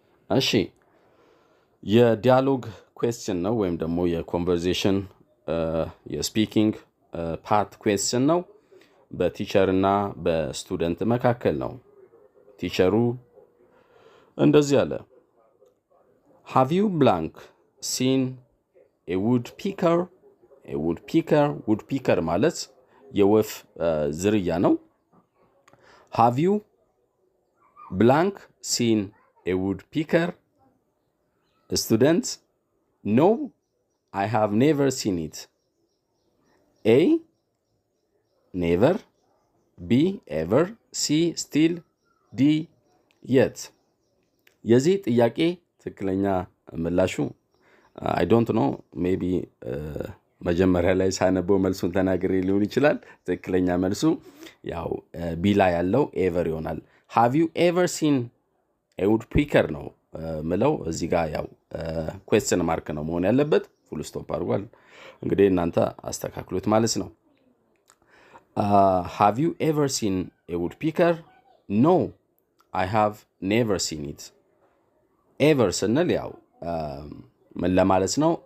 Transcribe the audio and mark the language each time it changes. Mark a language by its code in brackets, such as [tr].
[am] እሺ የዲያሎግ ኩዌስችን ነው ወይም ደግሞ የኮንቨርሴሽን የስፒኪንግ ፓርት ኩዌስችን ነው። በቲቸር እና በስቱደንት መካከል ነው። ቲቸሩ እንደዚህ አለ። [en] Have you blank seen a woodpecker? A woodpecker [am] ማለት የወፍ ዝርያ ነው። [en] Have you blank seen a woodpecker? Students, no, I have never seen it. A. never. B. ever. C. still. D. [am] yet። የዚህ ጥያቄ ትክክለኛ ምላሹ [en] I don't know, maybe [am] መጀመሪያ ላይ ሳነበው መልሱን ተናግሬ ሊሆን ይችላል። ትክክለኛ መልሱ ያው ቢ ላይ ያለው ኤቨር ይሆናል። [en] Have you ever seen a woodpecker [am] ነው ምለው። እዚህ ጋር ያው question mark ነው መሆን ያለበት። full stop አድርጓል። እንግዲህ እናንተ አስተካክሉት ማለት ነው። [en] Have you ever seen a woodpecker? No, I have never seen it። ever [am] ስንል ያው ምን ለማለት ነው?